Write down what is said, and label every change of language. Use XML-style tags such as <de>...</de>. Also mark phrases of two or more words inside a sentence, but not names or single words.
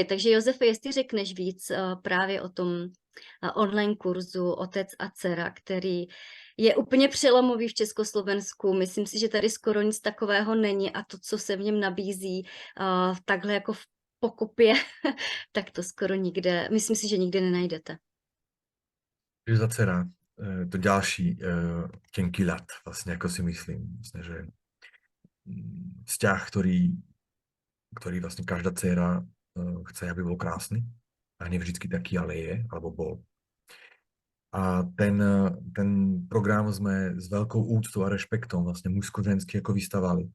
<cs>Takže Josefe, jestli řekneš víc právě o tom online kurzu Otec a dcera, který je úplně přelomový v Československu. Myslím si, že tady skoro nic takového není a to, co se v něm nabízí takhle jako v pokopě, tak to skoro nikde, myslím si, že nikde nenajdete.</cs> <sk>Za dcera, to ďalší tenký ľad, vlastne, ako si myslím. Vlastne, že vzťah, ktorý vlastne každá dcera chce, aby bol krásny. A nie vždycky taký, ale je, alebo bol. A ten program sme s veľkou úctou a rešpektom vlastne mužsko-žensky ako vystavali.</sk>